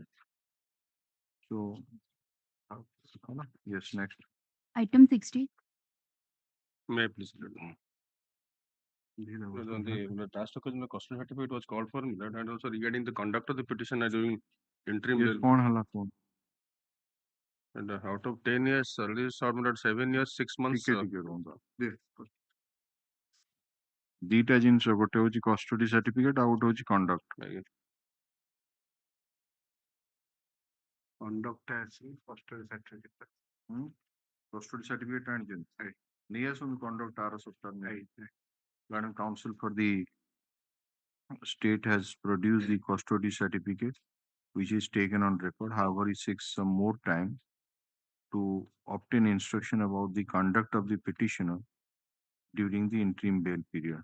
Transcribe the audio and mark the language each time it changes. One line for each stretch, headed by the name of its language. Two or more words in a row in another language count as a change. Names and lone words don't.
English: So, yes, next. Item 60. May I please read? On the last occasion, the custody certificate was called for that, and also regarding the conduct of the petition during interim Yes, bail.
Hindi: कौन हला कौन?
English: And out of 10 years, earlier submitted 7 years, 6 months.
Odia: ଟିକେ ରୁହନ୍ତୁ। ଦିଟା ଜିନିଷ ଗୋଟେ ହଉଛି
English: custody certificate
Odia: ଆଉ ଗୋଟେ ହଉଛି କଣ୍ଡକ୍ଟ।
English: Conduct as custody certificate. Custody certificate
Odia: ଆଣିଛନ୍ତି ନେଇ ଆସନ୍ତୁ
English: conduct
Odia: ଆର ସପ୍ତାହ
English: Madam Counsel for the state has produced the custody certificate which is taken on record. However, he seeks some more time to obtain instruction about the conduct of the petitioner during the interim bail period.